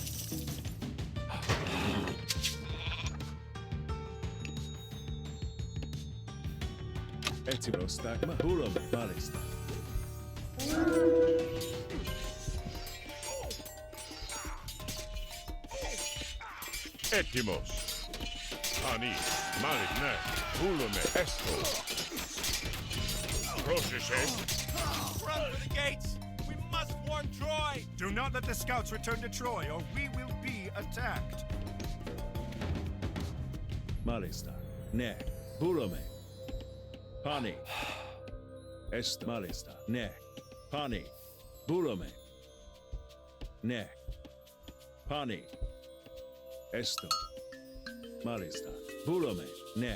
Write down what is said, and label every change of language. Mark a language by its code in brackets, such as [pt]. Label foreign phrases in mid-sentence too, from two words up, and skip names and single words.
[el] Έτσι προστάγμα, βούλομαι, μάλιστα. Έτοιμος. Πανί, μάλι, ναι. Βούλομαι, έστω. Πρόσεχε. [en] Run for the gates! We must warn Troy! Do not let the scouts return to Troy, or we will be attacked. [el] Μάλιστα. Ναι. Βούλομαι. Πάνι. Έστω, μάλιστα. Ναι. Πάνι. Βούλομαι. Ναι. Πάνι. Έστω. Μάλιστα. Βούλομαι. Ναι.